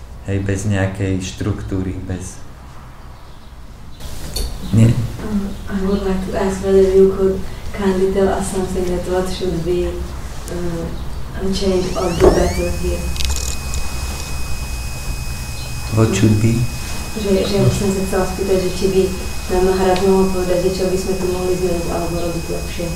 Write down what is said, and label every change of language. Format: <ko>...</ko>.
<sk>Hej, bez nejakej štruktúry, bez... Nie.</sk> <en>I would like to ask whether you could kindly tell us something that what should be changed or do better here. What should be?</en> <sk>Že ja by som sa chcela spýtať, že či by nám Maharaj mohol povedať, čo by sme tu mohli zmeniť alebo robiť lepšie.</sk>